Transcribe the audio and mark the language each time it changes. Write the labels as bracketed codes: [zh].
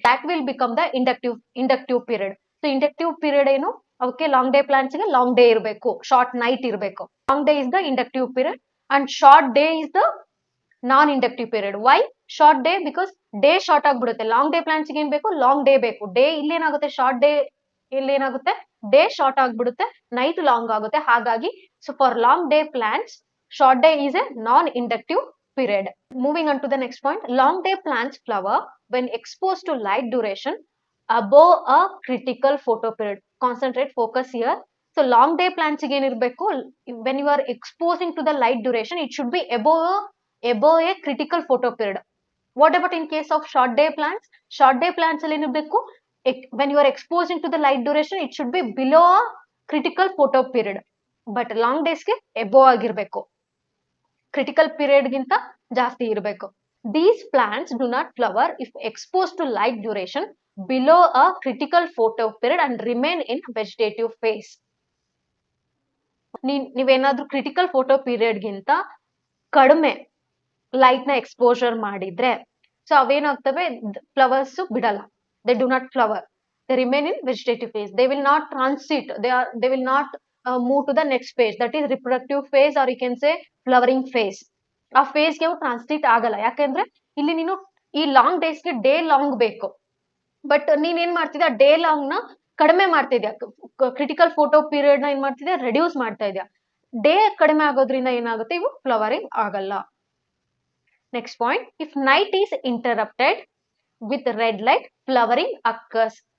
[en] that will become the inductive period. [kn] So inductive period ಏನು, ಅವಕ್ಕೆ long day plants ಗೆ long day ಇರಬೇಕು, short night ಇರಬೇಕು. [en] Long day is the inductive period and short day is the non inductive period. Why short day? [kn] Because day short ಆಗ್ಬಿಡುತ್ತೆ. Long day plants ಗೆ ಏನ್ ಬೇಕು, long day ಬೇಕು. Day ಇಲ್ಲೇನಾಗುತ್ತೆ, short day ಇಲ್ಲೇನಾಗುತ್ತೆ, day short ಆಗ್ಬಿಡುತ್ತೆ, night long ಆಗುತ್ತೆ. ಹಾಗಾಗಿ [en] So for long day plants short day is a non-inductive period. Moving on to the next point, long day plants flower when exposed to light duration above a critical photoperiod. Concentrate, focus here. So long day plants again irbeku, when you are exposing to the light duration, it should be above a critical photoperiod. What about in case of short day plants? Short day plants [kn] alli irbeku, [en] when you are exposing to the light duration, it should be below a critical photoperiod. But long days [kn] ಗೆ above ಆಗಿರ್ಬೇಕು, critical period ಗಿಂತ ಜಾಸ್ತಿ ಇರಬೇಕು. [en] These plants do not flower if expose to light duration below a critical photo period and remain in vegetative phase. [kn] ನೀವೇನಾದ್ರೂ critical photo period ಗಿಂತ ಕಡಿಮೆ light ನ exposure ಮಾಡಿದ್ರೆ ಸೊ ಅವೇನಾಗ್ತವೆ, ಫ್ಲವರ್ಸ್ ಬಿಡಲ್ಲ. [en] They do not flower, they remain in vegetative phase. They will not transit, they will not move to the next phase, that is reproductive phase, or you can say flowering phase. [kn] ಆ face ಗೆ translate ಆಗಲ್ಲ. ಯಾಕಂದ್ರೆ ಇಲ್ಲಿ ನೀನು ಈ long days ಗೆ day long ಬೇಕು, but ನೀನ್ ಏನ್ ಮಾಡ್ತಿದ್ಯಾ, ಡೇ ಲಾಂಗ್ ನ ಕಡಿಮೆ ಮಾಡ್ತಿದ್ಯಾ, ಕ್ರಿಟಿಕಲ್ ಫೋಟೋ ಪೀರಿಯಡ್ ನ ಏನ್ ಮಾಡ್ತಿದ್ಯಾ, ರೆಡ್ಯೂಸ್ ಮಾಡ್ತಾ ಇದ್ಯಾ. ಡೇ ಕಡಿಮೆ ಆಗೋದ್ರಿಂದ ಏನಾಗುತ್ತೆ, ಇವು ಫ್ಲವರಿಂಗ್ ಆಗಲ್ಲ. [en] Next point, if night is interrupted with red light flowering occurs.